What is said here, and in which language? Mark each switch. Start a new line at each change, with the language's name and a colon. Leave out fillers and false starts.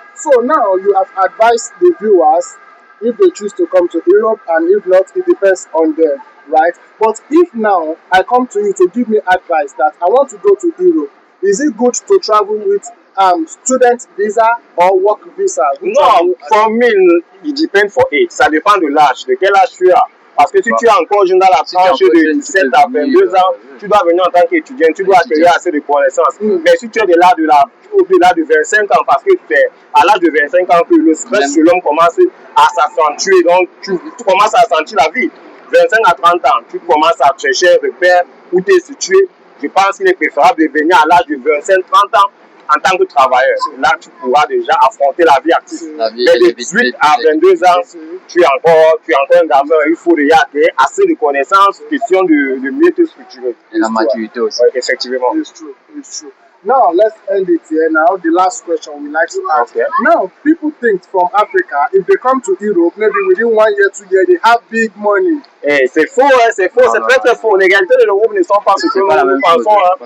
English: So now you have advised the viewers if they choose to come to Europe, and if not, it depends on them, right? But if now I come to you to give me advice that I want to go to Europe, is it good to travel with student visa or work visa? Non, for me,
French: il dépend
English: for age.
French: Ça dépend de l'âge, de quel âge tu as. Parce que si tu es encore jeune dans la tranche de 17 à 22 ans, tu dois venir en tant qu'étudiant, tu dois acquérir assez de connaissances. Mais si tu es au-delà de 25 ans, parce que c'est à l'âge de 25 ans que le stress sur l'homme commence à s'accentuer, donc tu commences à sentir la vie. 25 à 30 ans, tu commences à chercher un repère où tu es situé. Je pense qu'il est préférable de venir à l'âge de 25-30 ans en tant que travailleur. Là, tu pourras déjà affronter la vie active. Mais de 18 à 22 ans, tu es encore un gamin. Il faut déjà acquérir assez de connaissances, question de mieux te structurer. Et la maturité aussi. Oui, effectivement.
English: It's true. It's true. Now, let's end it here. Now, the last question we like to ask. Okay. Now, people think from Africa, if they come to Europe, maybe within 1 year, 2 years, they have big money.
French: Et c'est faux, hein, c'est faux, c'est très très faux. Les réalités de l'Europe ne sont pas ce que nous pensons.